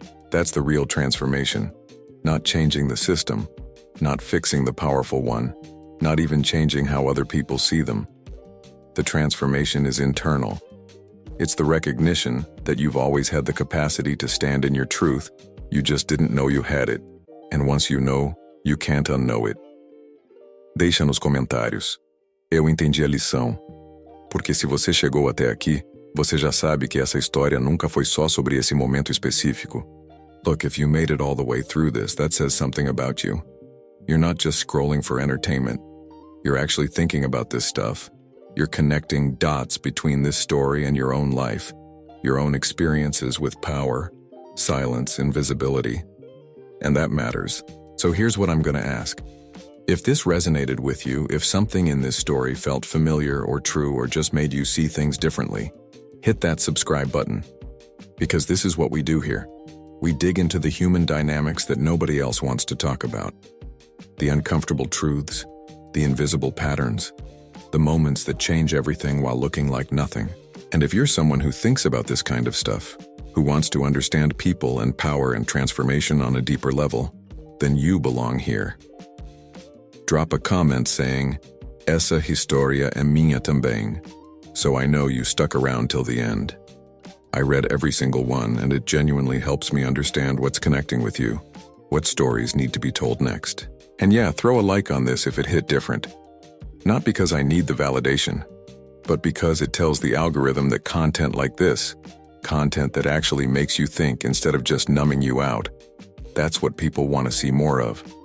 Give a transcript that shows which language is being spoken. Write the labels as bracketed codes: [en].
[en] That's the real transformation. Not changing the system, not fixing the powerful one, not even changing how other people see them. The transformation is internal. It's the recognition that you've always had the capacity to stand in your truth, you just didn't know you had it. And once you know, you can't unknow it. [pt] Deixa nos comentários. Eu entendi a lição. Porque se você chegou até aqui, você já sabe que essa história nunca foi só sobre esse momento específico. [en] Look, if you made it all the way through this, that says something about you. You're not just scrolling for entertainment. You're actually thinking about this stuff. You're connecting dots between this story and your own life, your own experiences with power, silence, invisibility. And that matters. So here's what I'm going to ask. If this resonated with you, if something in this story felt familiar or true or just made you see things differently, hit that subscribe button. Because this is what we do here. We dig into the human dynamics that nobody else wants to talk about. The uncomfortable truths, the invisible patterns, the moments that change everything while looking like nothing. And if you're someone who thinks about this kind of stuff, who wants to understand people and power and transformation on a deeper level, then you belong here. Drop a comment saying, [pt] "Essa historia é minha também," [en] so I know you stuck around till the end. I read every single one, and it genuinely helps me understand what's connecting with you, what stories need to be told next. And yeah, throw a like on this if it hit different. Not because I need the validation, but because it tells the algorithm that content like this, content that actually makes you think instead of just numbing you out, that's what people want to see more of.